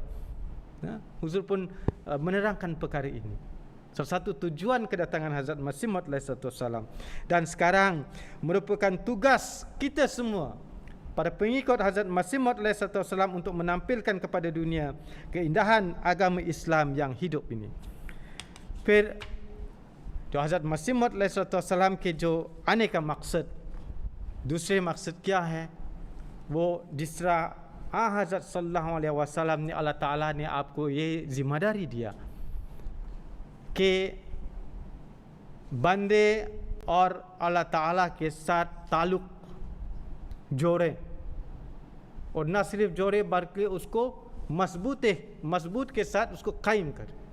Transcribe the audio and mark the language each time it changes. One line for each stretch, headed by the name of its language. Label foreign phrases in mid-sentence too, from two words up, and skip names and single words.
Malay: Huzur pun menerangkan perkara ini. Salah satu tujuan kedatangan Hazrat Masih Maud alaihissalam. Dan sekarang merupakan tugas kita semua, para pengikut Hazrat Masih Maud SAW untuk menampilkan kepada dunia keindahan agama Islam yang hidup ini.
Urdu: پھر جو حضرت مسیح موعود علیہ السلام کے جو آنے کا مقصد، دوسرے مقصد کیا ہے، وہ جس طرح حضرت
Arabic: صلى الله عليه وسلم
Urdu: نے، اللہ تعالیٰ نے آپکو یہ ذمہ داری دیا کہ بندے اور اللہ تعالیٰ کے ساتھ تعلق جوڑے، اور نہ صرف جوڑے بلکہ اسکو مضبوط کے ساتھ اسکو قائم کرے.